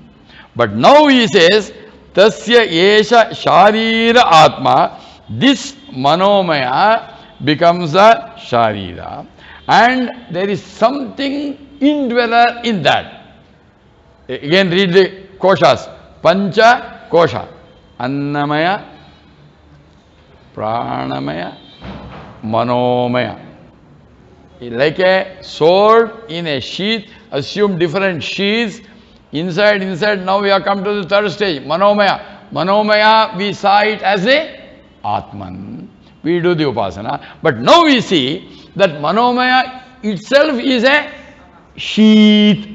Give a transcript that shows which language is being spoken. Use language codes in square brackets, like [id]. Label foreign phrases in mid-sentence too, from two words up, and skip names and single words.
[en] But now he says, [sa] Tasya Esha Sharira Atma. [en] This Manomaya becomes a Sharira. And there is something indweller in that. Again read the koshas. [sa] Pancha kosha. Annamaya, Pranamaya, Manomaya. [en] Like a sword in a sheath, assume different sheaths. Inside, now we have come to the third stage, Manomaya. Manomaya, we saw it as a Atman. We do the Upasana. But now we see that Manomaya itself is a sheath.